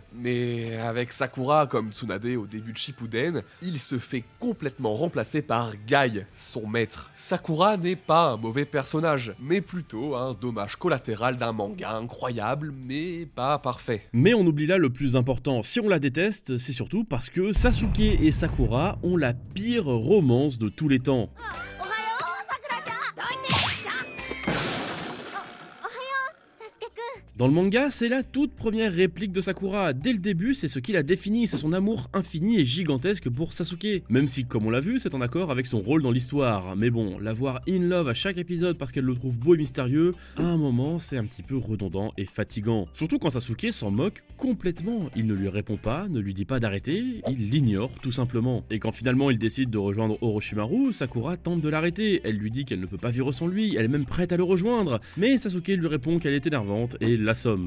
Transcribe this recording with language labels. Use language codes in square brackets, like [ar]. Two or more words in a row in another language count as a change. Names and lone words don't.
[fr] Mais avec Sakura comme Tsunade au début de Shippuden, il se fait complètement remplacer par Guy, son maître. Sakura n'est pas un mauvais personnage, mais plutôt un dommage collatéral d'un manga incroyable, mais pas parfait. Mais on oublie là le plus important, si on la déteste, c'est surtout parce que Sasuke et Sakura ont la pire romance de tous les temps. [ja] おはようさくらちゃんどいておはようサスケくん [fr] Dans le manga, c'est la toute première réplique de Sakura. Dès le début, c'est ce qui la définit, c'est son amour infini et gigantesque pour Sasuke. Même si, comme on l'a vu, c'est en accord avec son rôle dans l'histoire. Mais bon, la voir [en] in love [fr] à chaque épisode parce qu'elle le trouve beau et mystérieux, à un moment, c'est un petit peu redondant et fatigant. Surtout quand Sasuke s'en moque complètement. Il ne lui répond pas, ne lui dit pas d'arrêter, il l'ignore tout simplement. Et quand finalement il décide de rejoindre Orochimaru, Sakura tente de l'arrêter. Elle lui dit qu'elle ne peut pas vivre sans lui, elle est même prête à le rejoindre. Mais Sasuke lui répond qu'elle est énervante et l'assomme.